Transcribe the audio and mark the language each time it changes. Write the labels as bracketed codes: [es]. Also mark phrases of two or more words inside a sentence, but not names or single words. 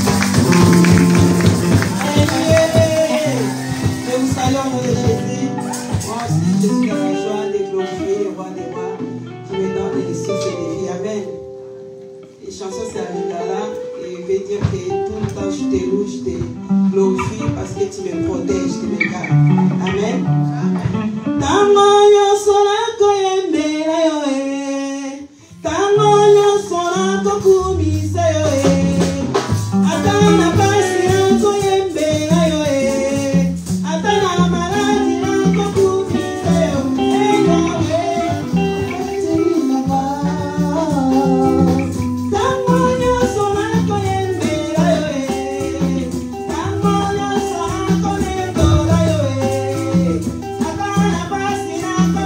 [fr] Que vous saluons au nom de Jésus. Moi aussi, je suis dans la joie de glorifier le roi des rois qui me donne des souffles de vie. Amen. Les chansons, c'est un là et il veut dire que tout le temps je te loue, je te glorifie parce que tu me protèges, tu me gardes. [ln] Amen. Tangoyo sola koyembela yo tangoyo sola kokumisa yo atana pasi koyembela yo atana maladi kokumisa yo tangoyo sola koyembela yo tangoyo sola koyembela yo atana pasi